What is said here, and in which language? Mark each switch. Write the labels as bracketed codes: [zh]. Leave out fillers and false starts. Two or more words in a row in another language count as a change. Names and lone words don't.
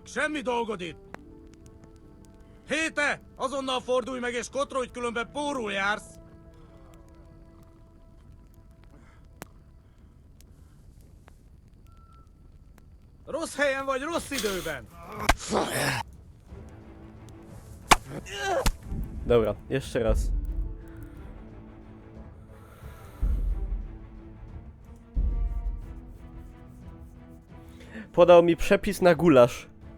[hu] Semmi dolgod itt! Héte! Azonnal fordulj meg és kotrodj, különben pórul jársz! Rossz helyen vagy, rossz időben! [pl] Dobra, jeszcze raz. Podał mi przepis na gulasz.